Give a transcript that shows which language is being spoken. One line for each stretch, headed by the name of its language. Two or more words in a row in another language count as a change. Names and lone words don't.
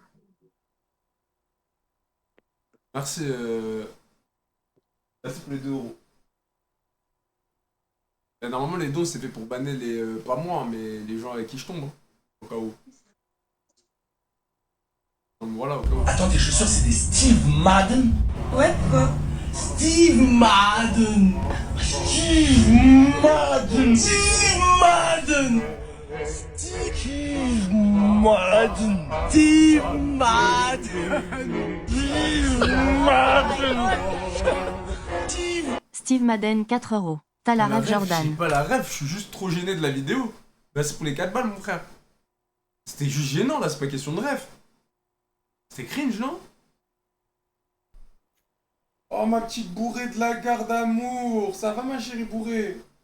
French: Merci, merci pour les 2 euros. Et normalement les dons c'est fait pour banner les... pas moi, mais les gens avec qui je tombe. Hein, au cas où. Donc voilà, au cas où. Attends, tes chaussures, c'est des Steve Madden? Ouais, quoi? Steve Madden! Steve Madden! Steve Madden! Steve Madden! Steve Madden! Steve Madden! Steve Madden 4 euros. T'as la rêve J'ai Jordan. pas la rêve, je suis juste trop gêné de la vidéo. Là c'est pour les 4 balles mon frère. C'était juste gênant là, c'est pas question de rêve. C'était cringe non? Oh ma petite bourrée de la gare d'amour, ça va ma chérie bourrée?